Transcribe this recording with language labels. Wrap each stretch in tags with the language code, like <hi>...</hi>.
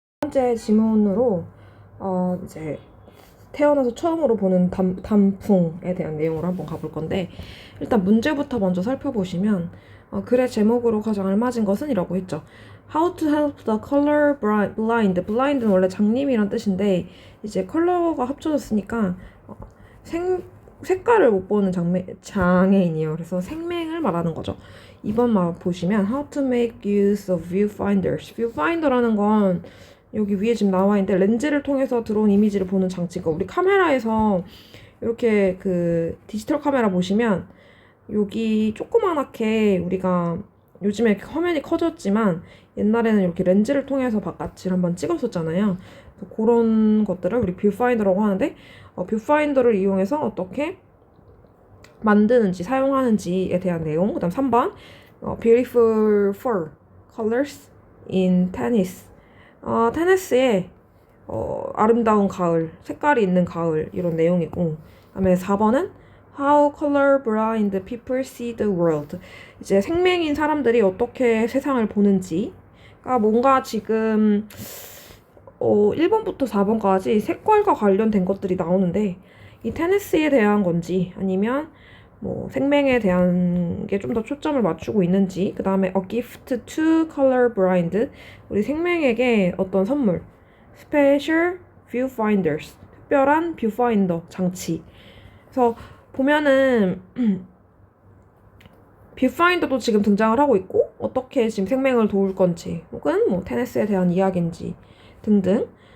<ko>번째 지문으로 이제 태어나서 처음으로 보는 단풍에 대한 내용으로 한번 가볼 건데, 일단 문제부터 먼저 살펴보시면 글의 제목으로 가장 알맞은 것은 이라고 했죠.</ko> <en>How to help the color blind.</en> <ko>blind는 원래 장님이란 뜻인데 이제 컬러가 합쳐졌으니까 색깔을 못 보는 장애인이에요. 그래서 생맹을 말하는 거죠. 2번 말 보시면</ko> <en>How to make use of viewfinders.</en> <ko>viewfinder라는 건 여기 위에 지금 나와 있는데 렌즈를 통해서 들어온 이미지를 보는 장치가, 우리 카메라에서 이렇게 그 디지털 카메라 보시면 여기 조그만하게, 우리가 요즘에 화면이 커졌지만 옛날에는 이렇게 렌즈를 통해서 바깥을 한번 찍었었잖아요. 그래서 그런 것들을 우리 뷰파인더라고 하는데, 뷰파인더를 이용해서 어떻게 만드는지 사용하는지에 대한 내용. 그 다음 3번</ko> <en>beautiful fall colors in tennis.</en> <ko>테니스의 아름다운 가을, 색깔이 있는 가을, 이런 내용이고, 그 다음에 4번은</ko> <en>How color blind people see the world.</en> <ko>이제 생맹인 사람들이 어떻게 세상을 보는지. 그러니까 뭔가 지금 1번부터 4번까지 색깔과 관련된 것들이 나오는데, 이 테니스에 대한 건지 아니면 뭐 생맹에 대한 게 좀 더 초점을 맞추고 있는지. 그 다음에</ko> <en>A gift to color blind.</en> <ko>우리 생맹에게 어떤 선물.</ko> <en>Special viewfinders.</en> <ko>특별한 뷰파인더 장치. 그래서 보면은 뷰파인더도 지금 등장을 하고 있고, 어떻게 지금 생맹을 도울 건지, 혹은 뭐 테니스에 대한 이야기인지 등등.</ko>